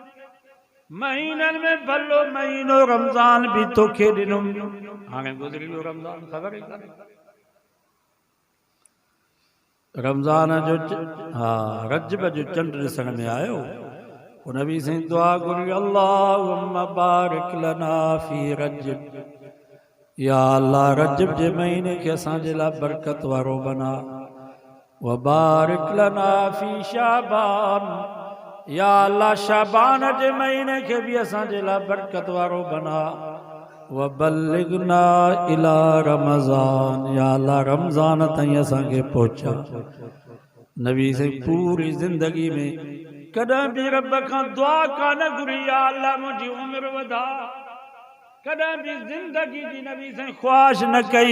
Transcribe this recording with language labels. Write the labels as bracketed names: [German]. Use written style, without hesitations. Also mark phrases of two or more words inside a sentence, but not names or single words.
[Sindhi] महीननि में भलो महीनो रमज़ान भी तोखे ॾिनुमि। हाणे गुज़री वियो रमज़ान, ख़बर ई कान्हे रमज़ान जो रजब जो चंड ॾिसण में आयो। नबी साईं दुआ घुरी [Arabic] اللهم بارك لنا في رجب, [Sindhi] या अल्लाह रजब जे महीने के असांजे लाइ बरकत वारो बना। [Arabic] وبارك لنا في شعبان, [Sindhi] या अल्लाह शाबान जे महीने के भी असांजे लाइ बरकत वारो बना। [Arabic] وبلغنا إلى رمضان, [Sindhi] या अल्लाह रमज़ान ताईं असांखे पहुचा। नबी साईं पूरी ज़िंदगी में कॾहिं भी रब खां दुआ कान घुरी या अल्लाह मुंहिंजी उमिरि वधा। कॾहिं भी ज़िंदगी जी नबी साईं ख्वाहिश न कई।